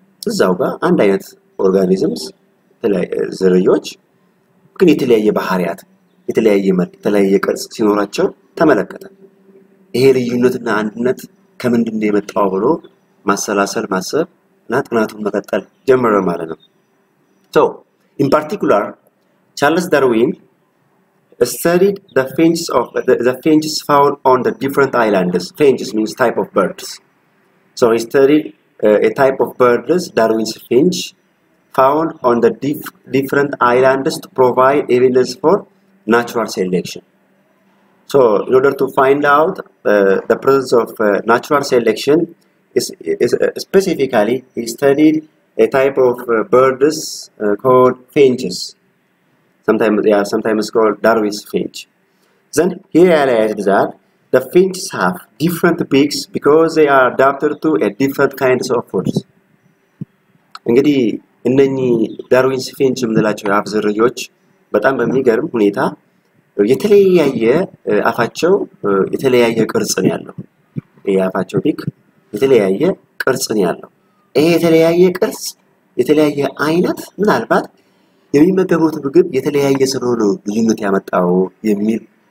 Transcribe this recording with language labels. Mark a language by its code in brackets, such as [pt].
[am] እዛው ጋር አንድ አይነት ኦርጋኒዝምስ ዝርዮች ግን የተለያየ ባህሪያት የተለያየ መልክ የተለያየ ቅርጽ ሲኖራቸው ተመለከተ። ይሄ ልዩነትና አንድነት ከምንድን ነው የመጣው ብሎ ማሰላሰል ማሰብ እና ጥናቱን መቀጠል ጀመረ ማለት ነው። [en] So in particular Charles Darwin studied the finches found on the different islands. Finches means type of birds. So he studied a type of birds, Darwin's finch, found on the different islands to provide evidence for natural selection. So in order to find out the presence of natural selection, specifically he studied a type of birds called finches. Sometimes they are sometimes called Darwin's finch. Then he realized that the finches have different beaks because they are adapted to a different kinds of foods. [am] እንግዲህ እነኚህ ዳርዊንስ ፊንች የምንላቸው የአፍ ዝርያዎች በጣም በሚገርም ሁኔታ የተለያየ አፋቸው የተለያየ ቅርጽ ነው ያለው። የአፋቸው ቢክ የተለያየ ቅርጽ ነው ያለው። ይሄ የተለያየ ቅርጽ የተለያየ አይነት ምናልባት የሚመገቡት ምግብ የተለያየ ስለሆነ ልዩነት ያመጣው የሚል